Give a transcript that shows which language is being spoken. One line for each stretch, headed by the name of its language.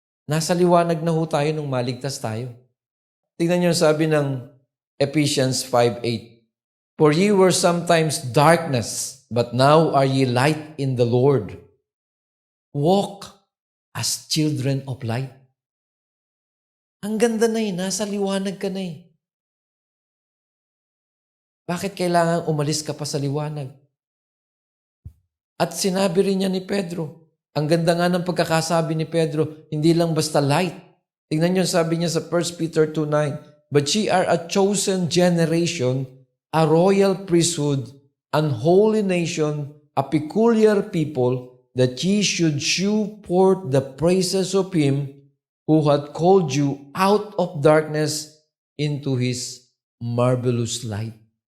Filipino: Nasa liwanag na ho tayo nung maligtas tayo. Tingnan niyo sabi ng Ephesians 5:8.
English: For ye were sometimes darkness, but now are ye light in the Lord. Walk as children of light.
Filipino: Ang ganda na nasa liwanag ka na Bakit kailangan umalis ka pa sa liwanag? At sinabi rin niya ni Pedro, ang ganda nga ng pagkakasabi ni Pedro, hindi lang basta light. Tingnan niyo sabi niya sa
English: 1 Peter 2:9, but ye are a chosen generation, a royal priesthood, an holy nation, a peculiar people, that ye should shew forth the praises of Him who had called you out of darkness into His marvelous light.